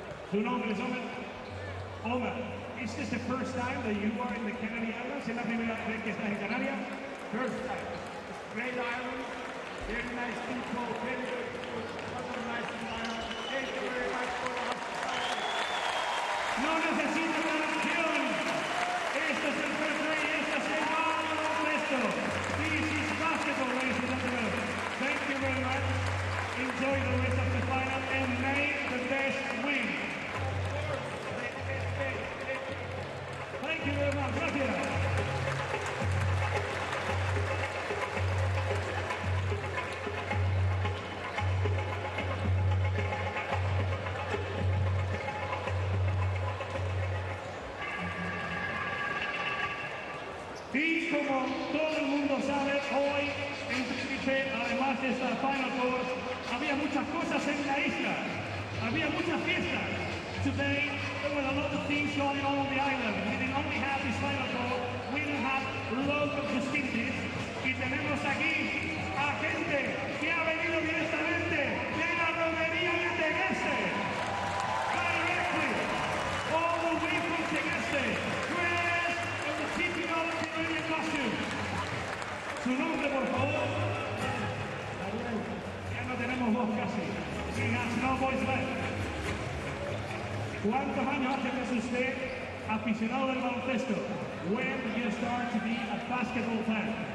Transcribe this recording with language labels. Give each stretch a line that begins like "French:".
Spanish: Su nombre es Omar.
English: Is this the first time that you are in the Canary Islands?
Spanish: ¿Es la primera vez que estás en Canarias?
English: First time. Great island, very nice people, very good food, lots of nice environment. Thank you very much for the hospitality.
Spanish: No necesito traducción. Esto es el
English: first grade,
Spanish: esto es el baloncesto.
English: This is basketball, ladies and gentlemen. Thank you very much. Enjoy the rest of the final and may the best win. Thank you very much. Gracias.
Spanish: Y como todo el mundo sabe, hoy en Tenerife, además de esta Final Four, había muchas cosas en la isla. Había muchas fiestas.
English: Today, there were a lot of things going on the island. We didn't only have this Final Four, we didn't have local festivities.
Spanish: Y tenemos aquí a gente que ha venido directamente de la romería de Tegueste.
English: Directly, all the way from Tegueste. Dressed in the typical Canadian costume.
Spanish: Su nombre, por favor. Ya no tenemos voz casi.
English: He has no voice left.
Spanish: ¿Cuántos años hace que es usted aficionado del baloncesto?
English: When did you start to be a basketball fan?